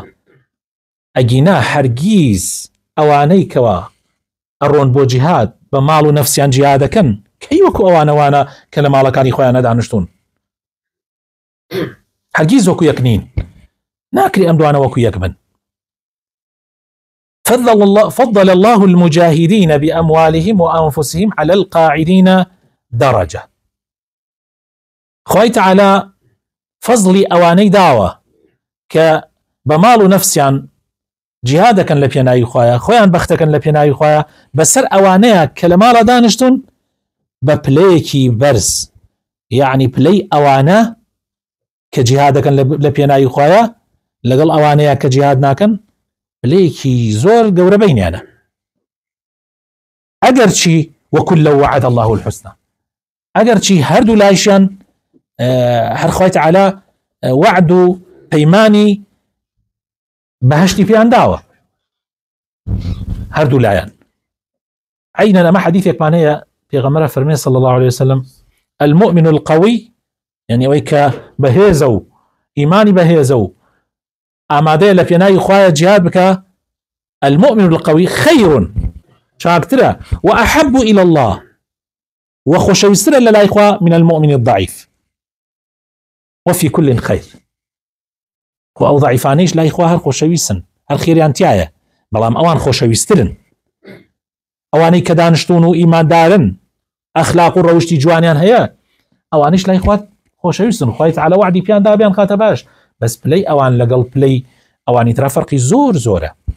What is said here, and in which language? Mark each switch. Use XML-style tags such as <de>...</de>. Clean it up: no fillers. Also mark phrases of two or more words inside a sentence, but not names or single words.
<ckb>ئەگینا هەرگیز ئەوانەی کەوا ئەڕۆن بۆ جیهاد بە ماڵ و نەفسیان جیهادەکەن کەی وەکو ئەوانەوانە کە لە ماڵەکانی خۆیان نەدانیشتون، هەرگیز وەکو یەک نین، ناکری ئەم دوانە وەکو یەک بن.</ckb> <ar>فضل الله المجاهدين بأموالهم وأنفسهم على القاعدين درجة.</ar> <ckb>خوای تعالی فەزڵی ئەوانەی داوە کە بە ماڵ و نەفسیان جیهادەکەن لە پێناوی خوایە، خۆیان بەختەکەن لە پێناوی خوایە، بەسەر ئەوانەیە کە لە ماڵە دانیشتون بە پلەیەکی بەرز، یعنی پلەی ئەوانە کە جیهادەکەن لە پێناوی خوایە لەگەڵ ئەوانەیە کە جیهاد ناکەن پلەیەکی زۆر گەورە بینیانە. ئەگەر چی وەکل لەو</ckb> <ar>وعد الله الحسنى،</ar> <ckb>ئەگەر چی هەردوو لایشیان هەر خوای تەعالی وعد و پەیمانی بەهشتی پێیان داوە هەردوو لایەن. عینەن ئەمە حەدیثێکمان هەیە پێغەمبەر فەرمێ</ckb> <ar>صلی الله عليه وسلم المؤمن القوي،</ar> <ckb>يعني ئەوەی کە بەهێزە و ئیمانی بەهێزە و ئامادەیە لە پێناوی خوایە جیهاد بکە،</ckb> <ar>المؤمن القوي خير چاکترە وأحب إلى الله</ar> <ckb>وخۆشەویسترە لە لای خوا</ckb> <ar>من المؤمن الضعيف وفي كل خير.</ar> <ckb>و ئەو ضعیفانەیش لای خوا هەر خۆشەویستن، هەر خێریان تایە، بەڵام ئەوان خۆشەویسترن. ئەوانەی کە دانیشتون و ئیماندارن ئەخلاق و ڕەوشتی جوانیان هەیە ئەوانش لای خوا خۆشەویستن. خوای تەعالی وعدی پیان دابیان خاتە باش، بەس پلەی ئەوان لەگەڵ پلەی ئەوانی ترا فەرقی زۆر زۆرە.</ckb>